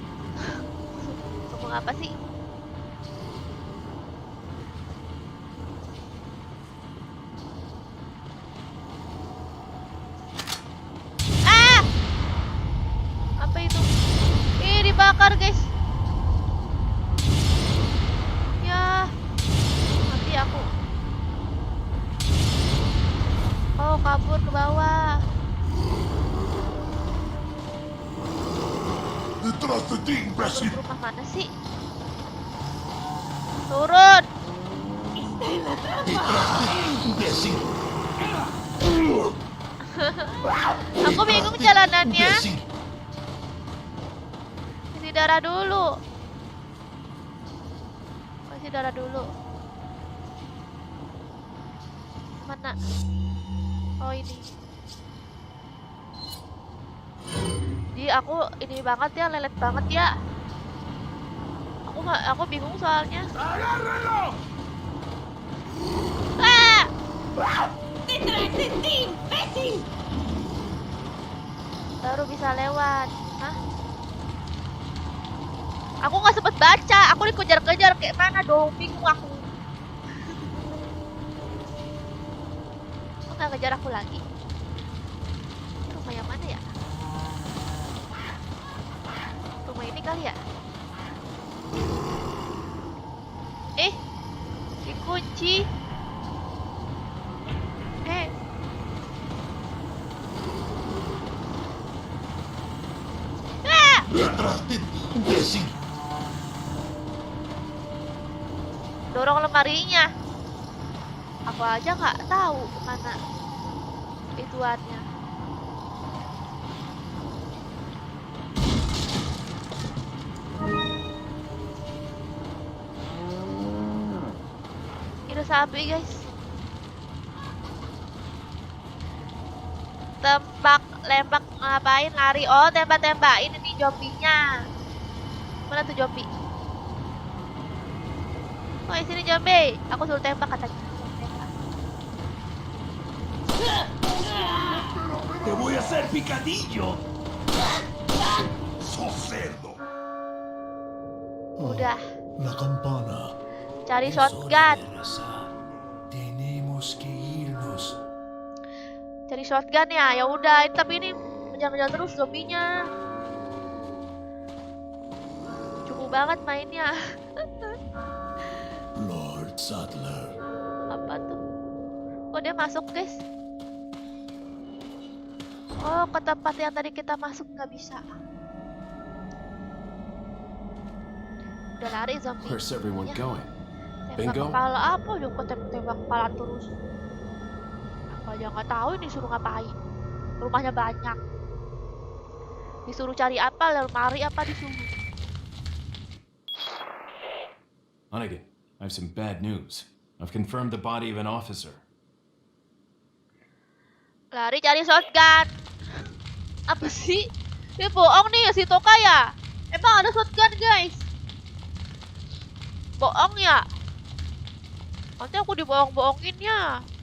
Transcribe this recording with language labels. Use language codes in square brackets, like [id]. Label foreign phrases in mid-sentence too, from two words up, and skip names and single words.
[id] Ngomong apa sih? Ah! Apa itu? Ih, dibakar guys. Ya, mati aku. Oh, kabur ke bawah. [es] ¡Detrás de ti, imbécil! [id] Rumah mana sih? Turun. [es] ¡Imbécil! [id] Aku bingung jalanannya. [es] ¡Imbécil! [id] Kasih darah dulu. Kasih darah dulu. Mana? Oh ini. Di aku ini banget ya, lelet banget ya. Aku bingung soalnya. [es] ¡Agárrenlo! Ah! ¡Detrás de ti, imbécil! [id] Baru bisa lewat. Hah? Aku nggak sempet baca. Aku dikejar-kejar kayak mana dong? Bingung aku. Kok nggak ngejar aku lagi? Ini rumah yang mana ya? Rumah ini kali ya? Dikunci. Ah! [es] ¡Detrás de ti, imbécil! [id] Dorong lemarinya. Aku aja nggak tahu kemana ituannya. Itu sapi guys. Tembak, lembak, ngapain lari? Oh, tembak-tembakin ini zombinya. Mana tuh zombie? Oh, di sini zombie. Aku suruh tembak katanya. Tembak. [es] ¡Te voy a hacer picadillo! ¡Sos cerdo! [id] Udah, [es] La campana. [id] cari shotgun. [es] Tenemos que irnos. [id] Cari shotgun ya. Ya udah, tapi ini menjaga terus zombinya. Cukup banget mainnya. Lord Sadler. Apa tuh? Oh, dia masuk guys. Oh, ke tempat yang tadi kita masuk nggak bisa. Udah lari zombie. [en] Where's everyone [id] Ya. [en] going? [id] Tembak Bingo? kepala apa? Juga tembak kepala terus. Aku aja nggak tahu ini disuruh ngapain. Rumahnya banyak. Disuruh cari apa? Lemari apa disuruh? [en] Hunnigan, I have some bad news. I've confirmed the body of an officer. [id] Lari cari shotgun. Apa sih? Dia bohong nih si Toka ya? Emang ada shotgun guys? Bohong ya? Nanti aku dibohong-bohongin ya.